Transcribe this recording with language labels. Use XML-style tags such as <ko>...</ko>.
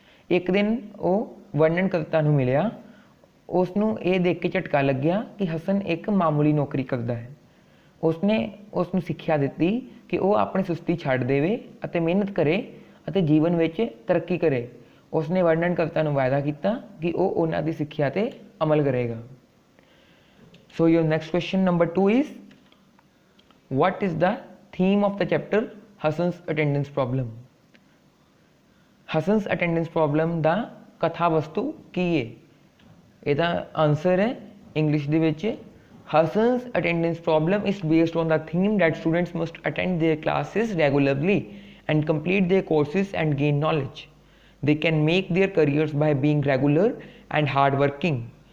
<pa>ਇੱਕ ਦਿਨ ਉਹ ਵਰਣਨਕਰਤਾ ਨੂੰ ਮਿਲਿਆ। ਉਸ ਨੂੰ ਇਹ ਦੇਖ ਕੇ ਝਟਕਾ ਲੱਗਿਆ ਕਿ ਹਸਨ ਇੱਕ ਮਾਮੂਲੀ ਨੌਕਰੀ ਕਰਦਾ ਹੈ। ਉਸਨੇ ਉਸ ਨੂੰ ਸਿੱਖਿਆ ਦਿੱਤੀ ਕਿ ਉਹ ਆਪਣੀ ਸੁਸਤੀ ਛੱਡ ਦੇਵੇ ਅਤੇ ਮਿਹਨਤ ਕਰੇ ਅਤੇ ਜੀਵਨ ਵਿੱਚ ਤਰੱਕੀ ਕਰੇ। ਉਸਨੇ ਵਰਣਨਕਰਤਾ ਨੂੰ ਵਾਅਦਾ ਕੀਤਾ ਕਿ ਉਹ ਉਹਨਾਂ ਦੀ ਸਿੱਖਿਆ 'ਤੇ ਅਮਲ ਕਰੇਗਾ।</pa> <en>So your next question number 2 is, what is the theme of the chapter Hassan's attendance problem?</en> <pa>Hassan's attendance problem ਦਾ ਕਥਾ ਵਸਤੂ ਕੀ ਹੈ? ਇਹਦਾ ਆਨਸਰ ਹੈ ਇੰਗਲਿਸ਼ ਦੇ ਵਿੱਚ,</pa> <en>Hassan's attendance problem is based on the theme that students must attend their classes regularly and complete their courses and gain knowledge. They can make their careers by being regular and hardworking.</en>